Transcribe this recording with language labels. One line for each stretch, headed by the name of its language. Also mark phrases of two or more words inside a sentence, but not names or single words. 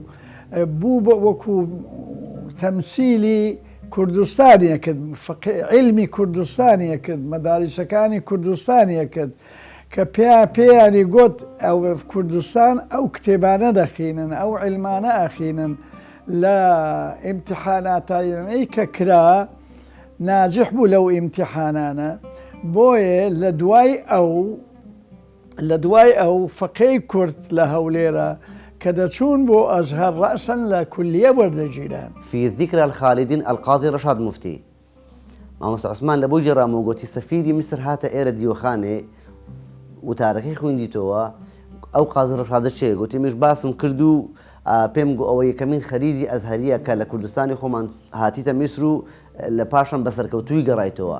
Central Kurdish: بوو بە وەکو تەمسیلی کوردستانیە کرد، علمی کوردستانیە کرد، مەداریسەکانی کوردستانیە کرد کە پێیانی گوت ئەو کوردستان ئەو کتێبانە دەخینن، ئەو علمانە ئەخینن لە ئیمتیحاناتانەی کە کرا ناجح بوو لەو ئیمتیحانانە. بۆیە لە دوای ئەو فەقەی کورد لە هەولێرە کە دەچوون بۆ ئەزهەر ڕەسەن لە کولیە وەردەگیران.
Arabic: في ذكرى الخالدين القاضي رشاد مفتي
Central Kurdish: مامۆستا عوسمان لە بۆ جێڕام و گوتی سەفیری میسر هاتە ئێرە دیوەخانێ و تارەکەی خوێندیتەوە ئەو قازی ڕەشادە چێ گوتی مش باسم کرد و پێم گو ئەوە یەکەمین خەریزی ئەزهەریە کە لە کوردستانی خۆمان هاتیتە میسر و لە پاشان بەسەرکەوتووی گەڕایتەوە.